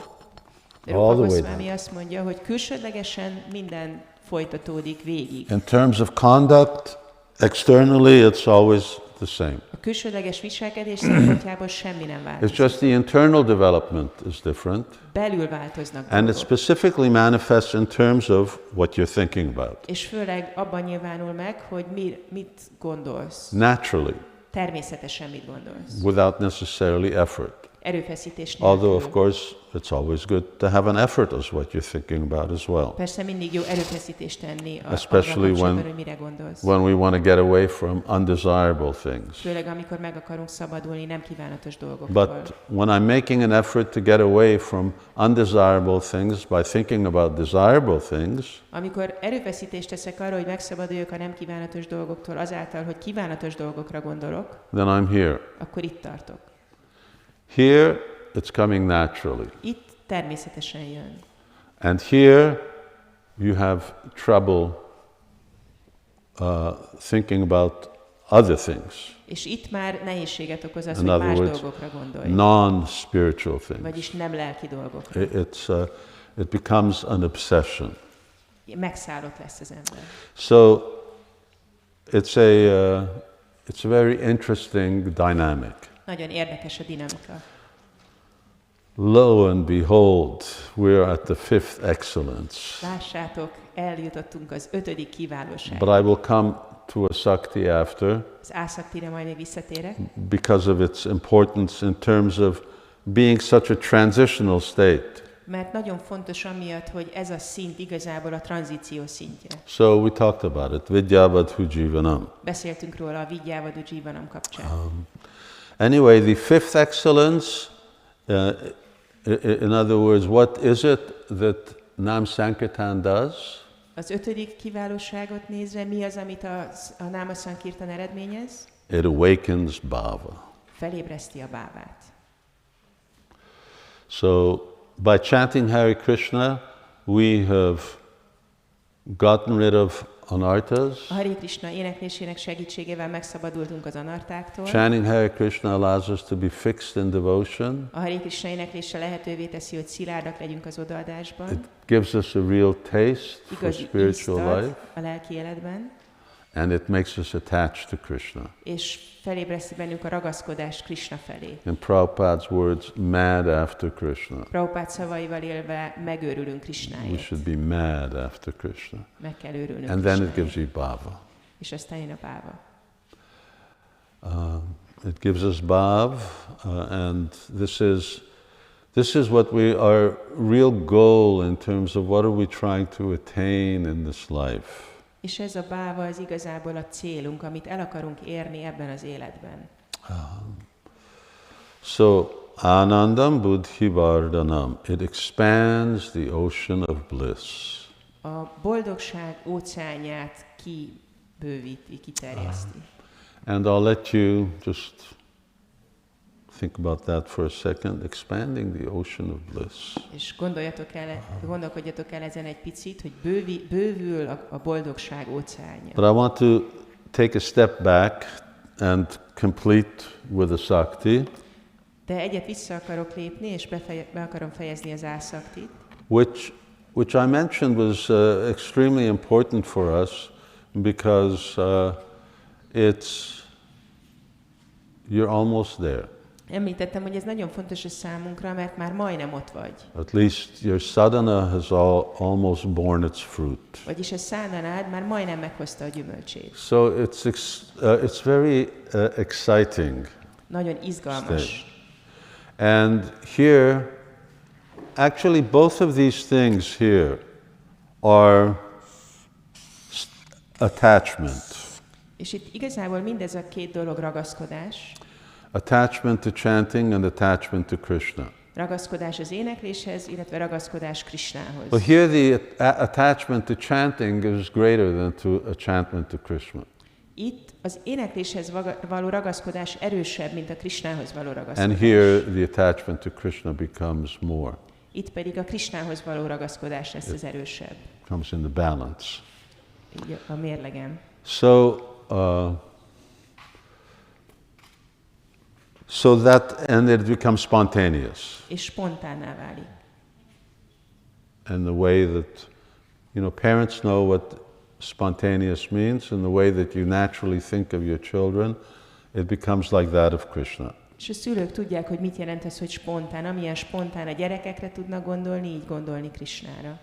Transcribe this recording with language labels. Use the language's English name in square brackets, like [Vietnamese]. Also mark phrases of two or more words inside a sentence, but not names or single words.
[Hungarian] De [English] all [Hungarian] Rupa [English] the way [Hungarian] Goswami [English] down. [Hungarian] azt mondja, hogy külsődlegesen minden folytatódik végig. [English] In terms of conduct, externally it's always the same. [Hungarian] A külsődleges viselkedés szempontjából semmi nem [English] It's [Hungarian] változik. [English] just the internal development is different. [Hungarian] Belül változnak [English] And it [Hungarian] dolgok. [English] specifically manifests in terms of what you're thinking about. [Hungarian] És főleg abban nyilvánul meg, hogy mit gondolsz. [English] Naturally, [Hungarian] Természetesen mit gondolsz. [English] without necessarily effort. [Hungarian] Erőfeszítés [English] Although, of [Hungarian] nélkül. [English] course, it's always good to have an effort as what you're thinking about as well. [Hungarian] Persze mindig jó erőfeszítést tenni [English] Especially [Hungarian] abban, hogy mire gondolsz. [English] When we want to get away from undesirable things. [Hungarian] Főleg amikor meg akarunk szabadulni nem kívánatos dolgoktól. [English] But when I'm making an effort to get away from undesirable things by thinking about desirable things, [Hungarian] Amikor erőfeszítést teszek arra, hogy megszabaduljak a nem kívánatos dolgoktól azáltal, hogy kívánatos dolgokra gondolok, [English] then I'm here. [Hungarian] akkor itt tartok. [English] Here, it's coming naturally. [Hungarian] Itt természetesen jön. [English] And here, you have trouble thinking about other things. [Hungarian] És itt már nehézséget okoz az, [English] In [Hungarian] hogy [English] other [Hungarian] más [English] words, [Hungarian] dolgokra gondolj. [English] non-spiritual things. [Hungarian] Vagyis nem lelki dolgokra. [English] It becomes an obsession. [Hungarian] Megszállott lesz az ember. [English] So it's a very interesting dynamic. [Hungarian] Nagyon érdekes a dinamika. [English] Lo and behold, we're at the fifth excellence. [Hungarian] Lássátok, eljutottunk az 5. kiválóságba. [English] But I will come to a Sakti after [Hungarian] Az Ásaktira majd még visszatérek, [English] because of its importance in terms of being such a transitional state. [Hungarian] mert nagyon fontos amiatt, hogy ez a szint igazából a tranzíció szintje. [English] So we talked about it, [Sanskrit] Vidyavadhu Jivanam. [Hungarian] Beszéltünk róla a [Sanskrit] Vidyávadhu Jivanam [Hungarian] kapcsán. [English] Anyway, the fifth excellence, in other words, what is it that Nam Sankirtan does? [Hungarian] Az 5. kiválóságot nézve, mi az, amit a Náma Sankirtan eredményez? [English] It awakens bhava. [Hungarian] Felébreszti a bávát. [English] So by chanting Hare Krishna, we have gotten rid of anarthas. [Hungarian] A Hare Krishna éneklésének segítségével megszabadultunk az anartáktól. [English] Chanting Hare Krishna allows us to be fixed in devotion. [Hungarian] A Hare Krishna éneklése lehetővé teszi, hogy szilárdak legyünk az odaadásban. [English] It gives us a real taste for [Hungarian] Igazi [English] spiritual [Hungarian] ízt ad [English] life, [Hungarian] a lelki életben, [English] and it makes us attached to Krishna. [Hungarian] és felébreszti bennünk a ragaszkodást Krishna felé. [English] In Prabhupada's words, mad after Krishna. [Hungarian] Prabhupád szavaival élve megőrülünk [English] We [Hungarian] Krishnáért. [English] should be mad after Krishna. [Hungarian] Meg kell őrülnünk [English] And then it gives [Hungarian] Krishnáért. [English] you bhava. [Hungarian] És aztán jön a báva. [English] It gives us bhav, and this is what our real goal in terms of what are we trying to attain in this life. [Hungarian] És ez a báva az igazából a célunk, amit el akarunk érni ebben az életben. [Sanskrit] So, Anandam Buddhi Vardhanam, [English] it expands the ocean of bliss. [Hungarian] A boldogság óceánját kibővíti, kiterjeszti. [English] And I'll let you just think about that for a second, expanding the ocean of bliss. [Hungarian] És gondolkodjatok el ezen egy picit, hogy bővül a boldogság óceánja. [English] But I want to take a step back and complete with a Sakti, [Hungarian] De egyet vissza akarok lépni, és be akarom fejezni az ászaktit, [English] which I mentioned was extremely important for us because you're almost there. [Hungarian] Említettem, hogy ez nagyon fontos a számunkra, mert már majdnem ott vagy. [English] At least your sadhana has almost borne its fruit. [Hungarian] Vagyis a szádhanád már majdnem meghozta a gyümölcsét. [English] So it's very exciting. [Hungarian] Nagyon izgalmas. [English] And here, actually both of these things here are attachment. [Hungarian] És itt igazából mindez a két dolog ragaszkodás. [English] Attachment to chanting and attachment to Krishna. [Hungarian] Ragaszkodás az énekléshez, illetve ragaszkodás Krishnához. [English] But here the attachment to chanting is greater than to attachment to Krishna. [Hungarian] Itt az énekléshez való ragaszkodás erősebb, mint a Krishnához való ragaszkodás. [English] And here the attachment to Krishna becomes more. [Hungarian] Itt pedig a Krishnához való ragaszkodás lesz az erősebb. [English] Comes in the balance. [Hungarian] Így a mérlegen. [English] So that, and it becomes spontaneous. [Hungarian] És spontánná válik. [English] And the way that, parents know what spontaneous means, and the way that you naturally think of your children, it becomes like that of Krishna. [Hungarian] És a szülők tudják, hogy mit jelent ez, hogy spontán. Amilyen spontán a gyerekekre tudnak gondolni, így gondolni Krishnára.